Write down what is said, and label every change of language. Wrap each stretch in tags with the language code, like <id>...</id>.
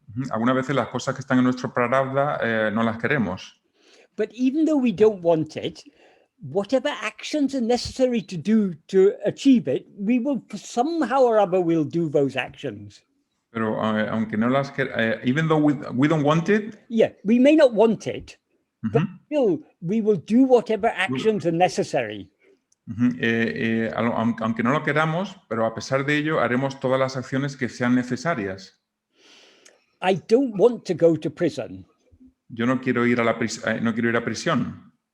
<es>Algunas veces las cosas que están en nuestro prarabdha no las queremos.</es> <en>But even though we don't want it, whatever actions are necessary to do to achieve it, we will somehow or other will do those actions.</en> <es>Pero aunque no las</es> <en>even though we don't want it, yeah, we may not want it, but still we will do whatever actions are necessary.</en> <es>Aunque no lo queramos, pero a pesar de ello haremos todas las acciones que sean necesarias.</es> <en>I don't want to go to prison.</en> <es>Yo no quiero ir no quiero ir a prisión.</es>